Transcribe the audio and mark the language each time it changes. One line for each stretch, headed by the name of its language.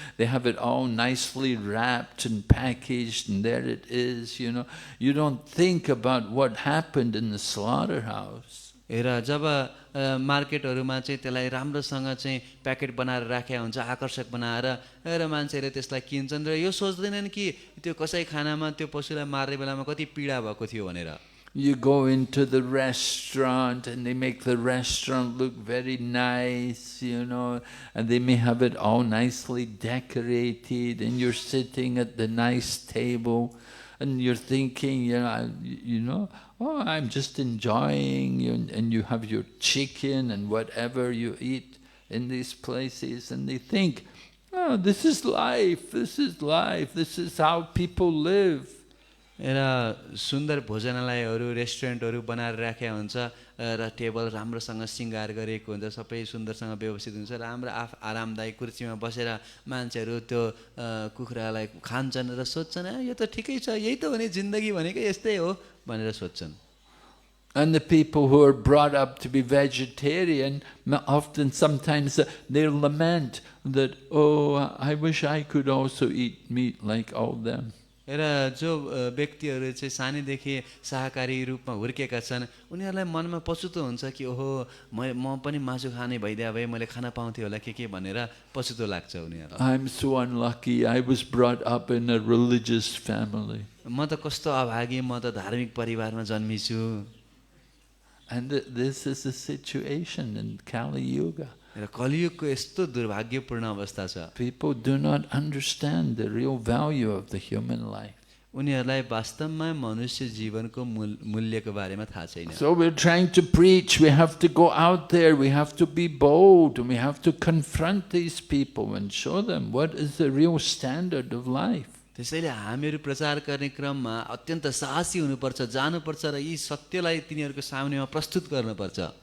English: They have it all nicely wrapped and packaged, and there it is. You don't think about what happened in the slaughterhouse.
Nepali: हेर जब मार्केटहरूमा चाहिँ त्यसलाई राम्रोसँग चाहिँ packet बनाएर राखेको हुन्छ, आकर्षक बनाएर र मान्छेहरूले त्यसलाई किन्छन् र यो सोच्दैनन् कि त्यो कसाईखानामा त्यो पशुलाई मार्ने बेलामा कति पीडा भएको थियो भनेर।
English: You go into the restaurant and they make the restaurant look very nice, and they may have it all nicely decorated, and you're sitting at the nice table and you're thinking, oh, I'm just enjoying, and you have your chicken and whatever you eat in these places, and they think, oh, this is life, this is how people live.
Nepali: र सुन्दर भोजनालयहरू रेस्टुरेन्टहरू बनाएर राखेको हुन्छ र table राम्रोसँग सिँगार गरेको हुन्छ, सबै सुन्दरसँग व्यवस्थित हुन्छ, राम्रो आरामदायी कुर्सीमा बसेर मान्छेहरू त्यो कुखुरालाई खान्छन् र सोध्छन् यो त ठिकै छ, यही त हो नि जिन्दगी भनेको यस्तै हो भनेर सोध्छन्।
English: And the people who are brought up to be vegetarian, sometimes they lament that, oh, I wish I could also eat meat like all them.
Nepali: र जो व्यक्तिहरू चाहिँ सानैदेखि शाकाहारी रूपमा हुर्केका छन् उनीहरूलाई मनमा पछुतो हुन्छ कि ओहो म पनि मासु खाने भइदिए भए मैले खान पाउँथेँ होला के भनेर पछुतो लाग्छ उनीहरूलाई।
English: I'm so unlucky. I was brought up in a religious family.
Nepali: म त कस्तो अभागी, म त धार्मिक परिवारमा जन्मिछु।
English: And this is the situation in Kali Yuga.
Nepali: र कलियुगको यस्तो दुर्भाग्यपूर्ण अवस्था छ।
English: People do not understand the real value of the human life.
Nepali: उनीहरूलाई वास्तवमा मनुष्य जीवनको मूल्यको बारेमा थाहा छैन।
English: So we're trying to preach. We have to go out there. We have to be bold. And we have to confront these people and show them what is the real standard of life.
Nepali: त्यसैले हामीहरू प्रचार गर्ने क्रममा अत्यन्त साहसी हुनुपर्छ, जानुपर्छ र यी सत्यलाई तिनीहरूको सामनेमा प्रस्तुत गर्नुपर्छ।